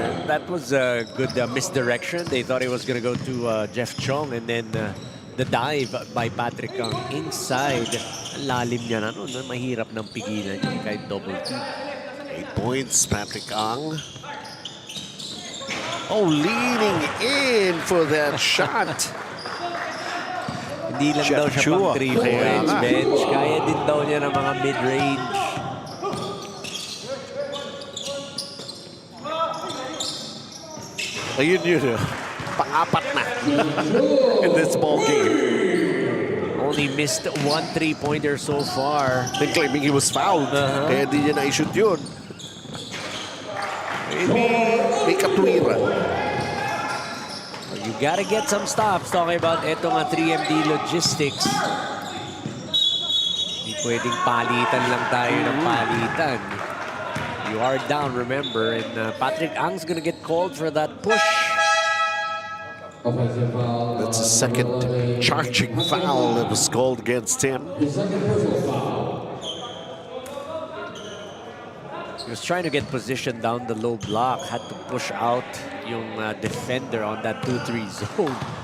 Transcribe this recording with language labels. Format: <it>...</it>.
<en>That was a good misdirection. They thought it was going to go to Jeff Chong, and then the dive by Patrick Ang inside.</en> <tl>Ang lalim niya na nun. Mahirap ng pigilan niya kahit double team.</tl> <en>8 points, Patrick Ang. Oh, leaning in for that shot.</en> <tl>Hindi lang daw siya Chua. pang 3 points bench. Kaya din daw niya ng mga mid-range. Ayun yun, pang-apat na</tl> <en>in this ball game. Only missed 1 3-pointer so far. Then claiming he was fouled.</en> <tl>Kaya di niya na-shoot yun. Maybe may katwiran.</tl> <en>You gotta get some stops. Talking about</en> <tl>eto nga</tl> <en>3MD Logistics.</en> <tl>Hindi pwedeng palitan lang tayo ng palitan.</tl> <en>You are down, remember, and Patrick Ang's gonna get called for that push. That's a second charging foul that was called against him. He was trying to get position down the low block. Had to push out yung defender on that 2-3 zone.</en>